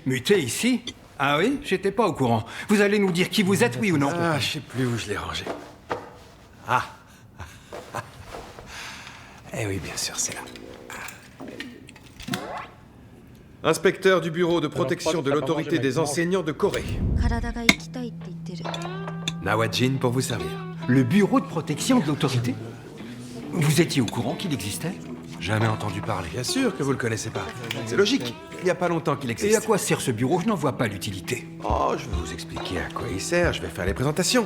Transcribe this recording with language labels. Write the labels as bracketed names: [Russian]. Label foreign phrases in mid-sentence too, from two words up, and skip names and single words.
[French] Muté ici? Ah oui? J'étais pas au courant. Vous allez nous dire qui vous êtes, oui ou non? Ah, je sais plus où je l'ai rangé. Ah. Eh oui, bien sûr, c'est là. Inspecteur du bureau de protection de l'autorité des enseignants de Corée. [Japanese] 体が行きたいって言ってる。 [French] Nawajin pour vous servir. Le bureau de protection de l'autorité? Vous étiez au courant qu'il existait? Jamais entendu parler. Bien sûr que vous le connaissez pas. C'est logique. Il n'y a pas longtemps qu'il existe. Et à quoi sert ce bureau? Je n'en vois pas l'utilité. Oh, je vais vous expliquer à quoi il sert. Je vais faire les présentations.